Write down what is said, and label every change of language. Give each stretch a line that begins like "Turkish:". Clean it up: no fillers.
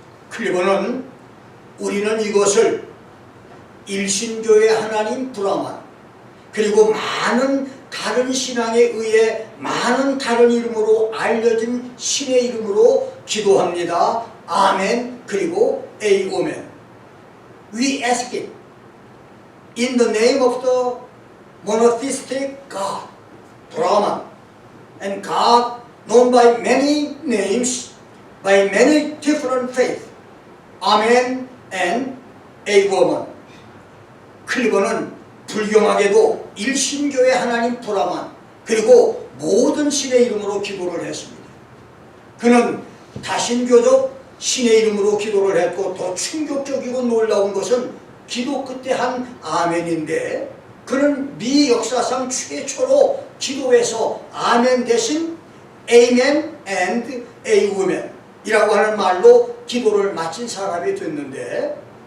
Korean: 클리버는 우리는 이것을 일신교의 하나님 브라만 그리고 많은 다른 신앙에 의해 많은 다른 이름으로 알려진 신의 이름으로 기도합니다. 아멘 그리고 에이오멘.
English: We ask it in the name of the monotheistic God, Brahman, and God known by many names, by many different faiths, a man and a woman.
Korean: 클리버는 불경하게도 일신교의 하나님 브라만 그리고 모든 신의 이름으로 기도를 했습니다. 그는 다신교적 신의 이름으로 기도를 했고 더 충격적이고 놀라운 것은 기도 끝에 한 아멘인데 그는 미 역사상 최초로 기도에서 아멘 대신
English: Amen and a woman
Korean: 이라고 하는 말로 기도를 마친 사람이 됐는데